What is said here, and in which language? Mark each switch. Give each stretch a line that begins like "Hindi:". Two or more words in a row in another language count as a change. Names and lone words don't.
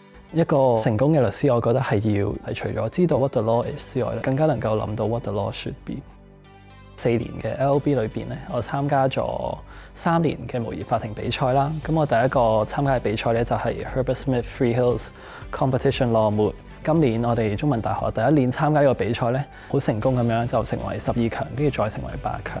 Cantonese: 一個成功嘅律師，我覺得係除咗知道
English: what the law is
Cantonese: 之外咧，更加能夠諗到
English: what the law should be。
Cantonese: 4 年嘅 LLB 裏邊咧，我參加咗3年嘅模擬法庭比賽啦。咁我第一個參加嘅比賽咧就係 Herbert Smith Freehills Competition Law Moot。今年我哋中文大學第一年參加呢個比賽咧，好成功咁樣就成為12強，跟住再成為8強。